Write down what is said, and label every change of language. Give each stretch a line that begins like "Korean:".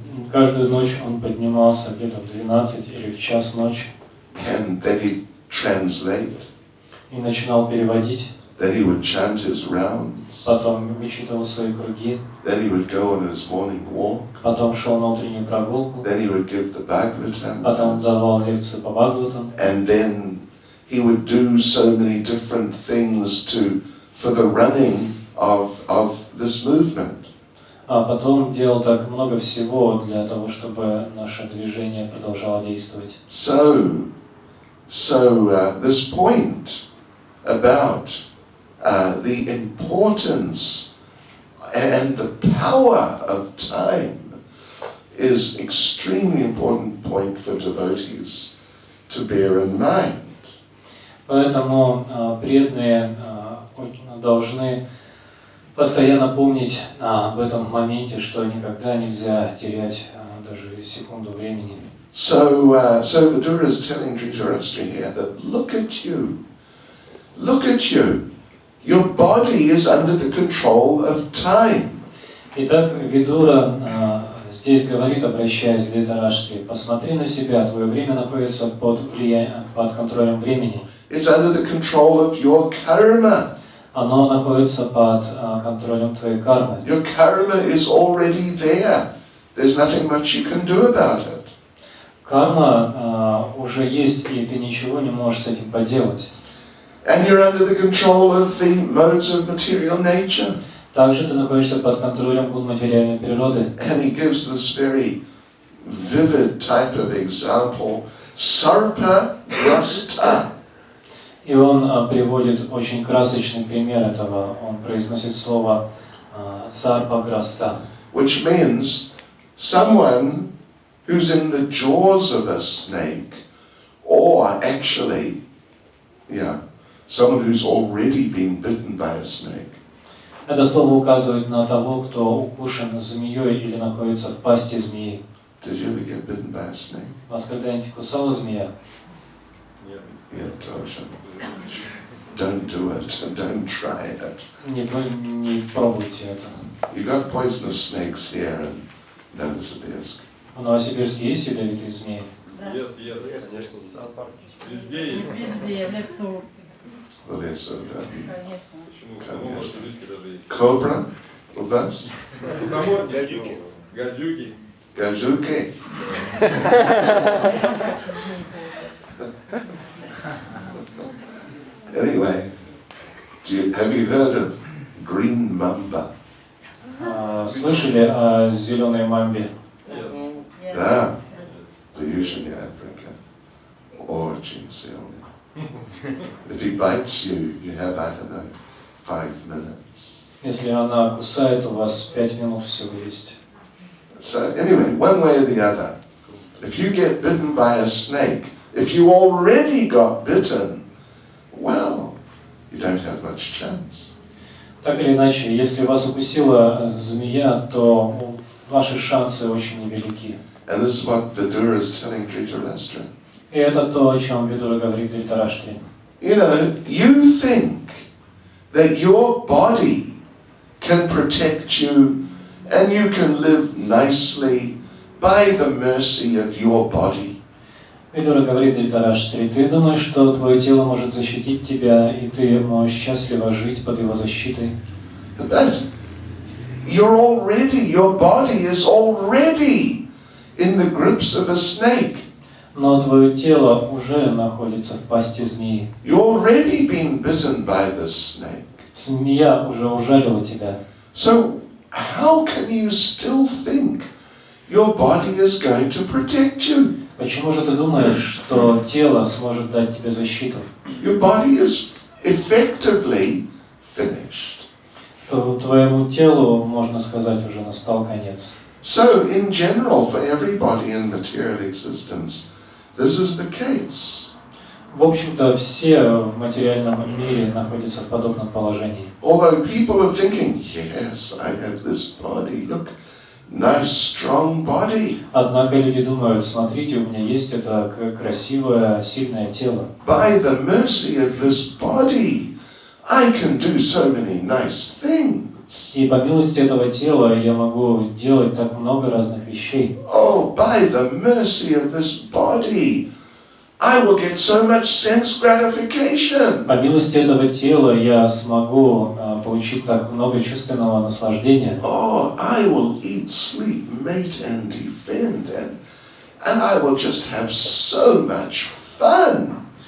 Russian: Каждую ночь он поднимался где-то в 12 или в час ночи.
English: And then he'd translate.
Russian: И начинал переводить.
English: Then he would chant his rounds.
Russian: Потом вычитывал свои круги.
English: Then he would go on his morning walk.
Russian: Потом шел на утреннюю прогулку.
English: Then he would give the Bhagavatam.
Russian: Потом давал лекцию по Бхагаватам.
English: And then he would do so many different things for the running of this movement.
Russian: А потом делал так много всего для того, чтобы наше движение продолжало действовать.
English: So this point about the importance and the power of time is extremely important point for devotees to bear in mind.
Russian: Поэтому преданные должны постоянно помнить об этом моменте, что никогда нельзя терять даже секунду времени.
English: So Vidura is telling Dhritarashtra here that look at you. Your body is under the control of time.
Russian: Итак, Видура здесь говорит, обращаясь к Dhritarashtre, посмотри на себя, твое время находится под контролем времени.
English: It's under the control of your karma.
Russian: Оно находится под контролем твоей кармы.
English: Your karma is already there. There's nothing much you can do about it.
Russian: Карма уже есть, и ты ничего не можешь с этим поделать.
English: And you're under the control of the modes of material nature.
Russian: Также ты находишься под контролем материальной природы.
English: And he gives this very vivid type of example, sarpa grasta.
Russian: И он приводит очень красочный пример этого. Он произносит слово сарпа-граста.
English: Which means someone who's in the jaws of a snake, or actually, someone who's already been bitten by a snake.
Russian: Это слово указывает на того, кто укушен змеей или находится в пасти змеи.
English: Did you ever get bitten by a snake?
Russian: Вас когда-нибудь кусала змея?
English: Yeah, Tosha. Don't do it, and don't try it.
Russian: Не пробуйте это.
English: You got poisonous snakes here in Novosibirsk.
Russian: В Новосибирске есть ядовитые змеи? Есть, конечно. Везде есть. Везде, в лесу,
English: Well, yes, so,
Russian: конечно. Почему? В Новосибирске даже есть. Cobra, у вас? Гадюки. Гадюки. Gajuki.
English: Anyway, have you heard of green mamba?
Russian: Слышали о зеленой мамбе? Да, в Южной Африке. Очень сильный.
English: If he bites you, you have, 5 minutes.
Russian: Если она кусает, у вас 5 минут всего есть.
English: So anyway, one way or the other, If you get bitten by a snake, if you already got bitten, well, you don't have much chance.
Russian: Так или иначе, если вас укусила змея, то ваши шансы очень невелики.
English: And this is what Vidura is telling Dhritarashtra.
Russian: И это то, о чем Видура говорит Дритараштре.
English: You know, you think that your body can protect you and you can live nicely by the mercy of your body.
Russian: Видура говорит Дритараштре, ты думаешь, что твое тело может защитить тебя, и ты можешь счастливо жить под его защитой?
English: But your body is already in the grips of a snake.
Russian: Но твое тело уже находится в пасти змеи.
English: You've already been bitten by the snake.
Russian: Змея уже ужалила тебя.
English: So how can you still think your body is going to protect you?
Russian: Почему же ты думаешь, что тело сможет дать тебе защиту?
English: Your body is effectively finished.
Russian: То твоему телу, можно сказать, уже настал конец.
English: So in general, for everybody in material existence, this is the case.
Russian: В общем-то, все в материальном мире находятся в подобном положении.
English: Although people are thinking, yes, I have this body, look, nice strong body.
Russian: Однако люди думают, смотрите, у меня есть это красивое, сильное тело.
English: By the mercy of this body, I can do so many nice things.
Russian: И по милости этого тела я могу делать так много разных вещей.
English: Oh, by the mercy of this body, I will get so much sense gratification.
Russian: По милости этого тела я смогу получить так много чувственного наслаждения.
English: Oh, I will eat, sleep, mate, and defend, and I will just have so much fun.